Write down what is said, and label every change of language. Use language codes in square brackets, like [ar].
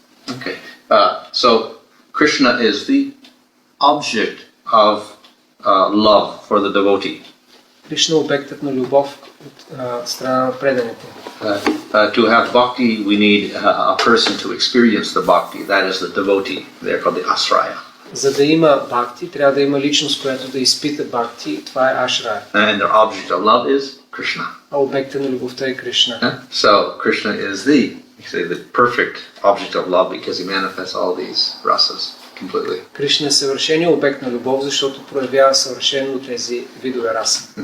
[en] Okay. So Krishna is the object of love for the devotee. [bg] Кришна е обектът на любов от страна на преданите. [en] To have bhakti, we need a person to experience the bhakti. That is the devotee. They're called the asraya. [bg] За да има бхакти, трябва да има личност, която да изпита бхакти. Това е ашрая. [en] And their object of love is Krishna. [bg] А обектът на любовта е Кришна. [en] So Krishna is the perfect object of love because he manifests all these rasas completely. [bg] Кришна е съвършеният обект на любов, защото проявява съвършено тези видове раса.